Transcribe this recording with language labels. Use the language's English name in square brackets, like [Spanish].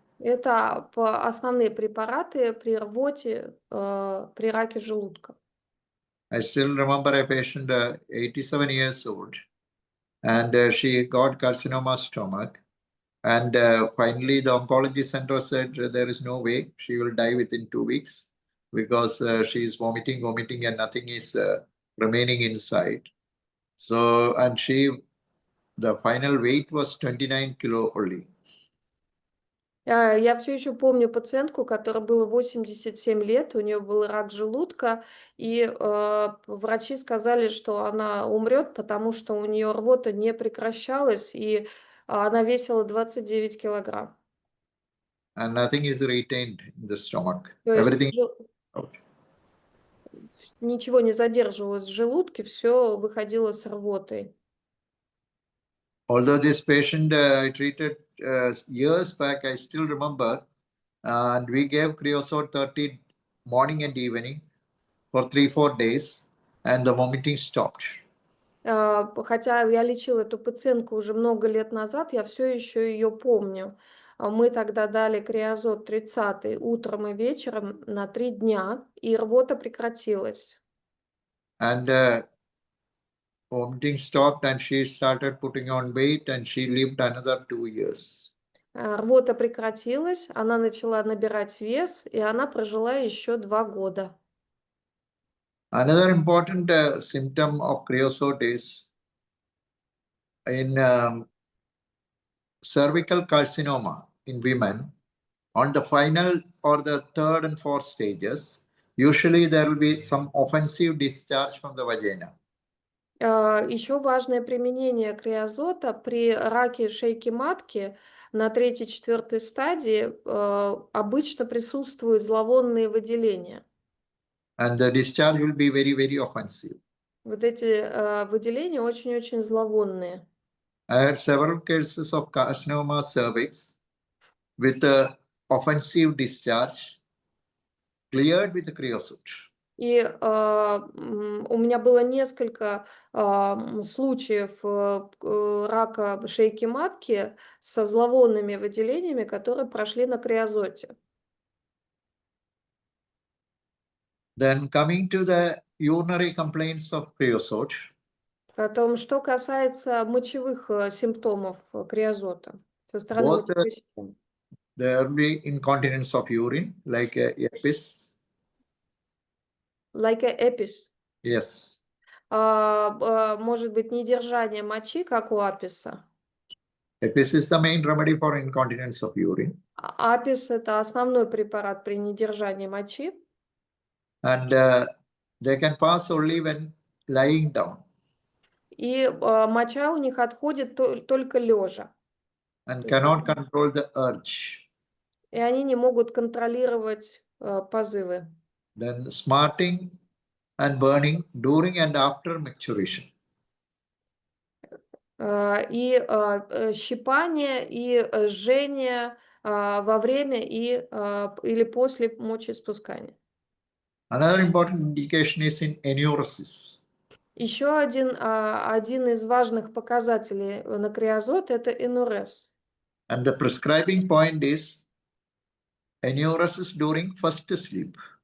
[Russian] Это основные препараты при рвоте при раке желудка. [English] I still remember a patient, 87 years old, and she got carcinoma stomach. And finally, the oncology center said there is no way she will die within 2 weeks because she is vomiting, and nothing is remaining inside. So, and the final weight was 29 kilo only. [Russian] Я все еще помню пациентку, которой было 87 лет, у нее был рак желудка, и врачи сказали, что она умрет, потому что у нее рвота не прекращалась, и она весила 29 килограмм. [English] And nothing is retained in the stomach. [Russian] То есть [English] Everything out. [Russian] ничего не задерживалось в желудке, все выходило с рвотой. [English] Although this patient I treated years back, I still remember, and we gave Kreosote 30 morning and evening for 3-4 days, and the vomiting stopped. [Russian] Хотя я лечила эту пациентку уже много лет назад, я все еще ее помню. Мы тогда дали креозот 30 утром и вечером на 3 дня, и рвота прекратилась. [English] And vomiting stopped, and she started putting on weight, and she lived another 2 years. [Russian] Рвота прекратилась, она начала набирать вес, и она прожила еще 2 года. [English] Another important symptom of creosote is in cervical carcinoma in women. On the final or the third and fourth stages, usually there will be some offensive discharge from the vagina. [Russian] Еще важное применение креозота при раке шейки матки на 3-4 стадии обычно присутствуют зловонные выделения. [English] And the discharge will be very, very offensive. [Russian] Вот эти выделения очень-очень зловонные. [English] I had several cases of carcinoma cervix with offensive discharge cleared with the creosote. [Russian] И у меня было несколько случаев рака шейки матки со зловонными выделениями, которые прошли на креозоте. [English] Then coming to the urinary complaints of creosote, [Russian] Потом, что касается мочевых симптомов креозота со стороны [English] both [Russian] мочевой системы. [English] there will be incontinence of urine, like EPIS. Like a эпис. Yes. [Russian] Может быть, недержание мочи, как у аписа. [English] EPIS is the main remedy for incontinence of urine. [Russian] Апис – это основной препарат при недержании мочи. [English] And they can pass only when lying down. [Russian] И моча у них отходит только лежа. [English] And cannot control the urge. [Russian] И они не могут контролировать позывы. [English] Then smarting and burning during and after micturition. [Russian] И щипание, и жжение во время или после мочеиспускания. [English] Another important indication is in enuresis. [Russian] Еще один из важных показателей на креозот – это энурез. [English] And the prescribing point is enuresis during first sleep.